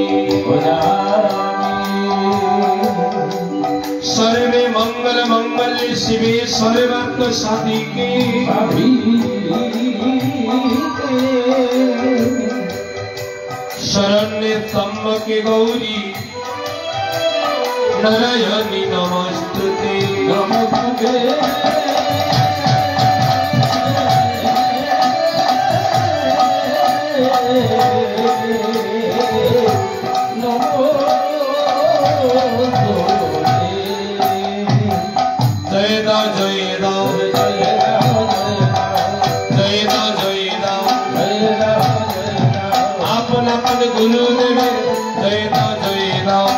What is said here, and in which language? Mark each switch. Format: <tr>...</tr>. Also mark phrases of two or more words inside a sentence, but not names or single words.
<sa>सर्वे मंगल मंगल्ये शिवे सर्वार्थ साधिके शरण्ये त्र्यंबके गौरी नारायणी नमस्तुते नमोस्तुते।</sa> <bn>জয় দা জয় দা জয় দা জয় দা আপন আপন গুরুদেব জয় দা জয় দা</bn>